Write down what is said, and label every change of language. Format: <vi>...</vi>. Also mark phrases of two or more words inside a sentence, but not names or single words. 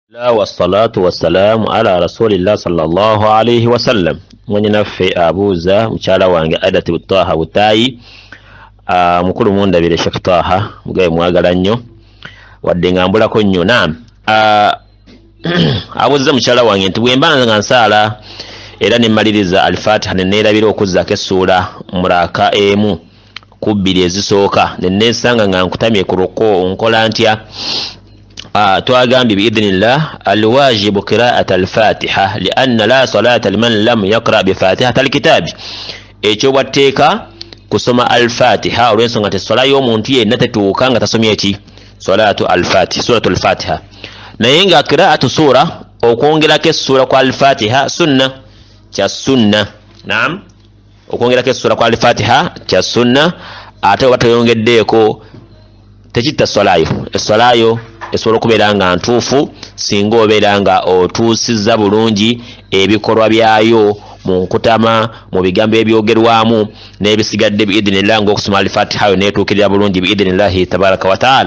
<ar>والصلاة والسلام على رسول الله صلى الله عليه وسلم.</ar> <lg>Mwenye naffe abuuza mukyala wange Adati Butaha Butayi mukulu mundabire Sheikh Taha mugaye mwagala nnyo wadde ngambulako nnyo. Naam, abuuza mukyala wange nti bwe mba nga nsaala era ne mmaliriza al-Fatiha ne neerabira okuzzaako essuula muraka emu ku bbiri ezisooka ne neesanga nga nkutamye ku ruko nkola ntya?</lg> <ar>توغامبي بإذن الله الواجب قراءة الفاتحة لأن لا صلاة لمن لم يقرأ بفاتحة الكتاب.</ar> <lg>ekyo watteeka kusoma al-Fatiha olw'ensonga nti esswala y'omuntu yenna tetuuka nga tasomye eki</lg> <ar>صلاة الفاتحة، سورة الفاتحة.</ar> <lg>Naye nga</lg> <ar>قراءة سورة</ar> <lg>okwongerako essura kwa al-Fatiha sunna kya sunna. Naam, okwongerako essura kwa al-Fatiha kya sunna, ate oba toyongeddeeko tekitta esswalayo esobola okubeera nga ntuufu singa obeera nga otuusizza bulungi ebikolwa byayo mu nkutama, mu bigambo ebyogerwamu n'ebisigadde biidhinillah ng'okusoma al-Fatiha yo neetuukirira bulungi</lg> <ar>بإذن الله تبارك وتعالى.</ar>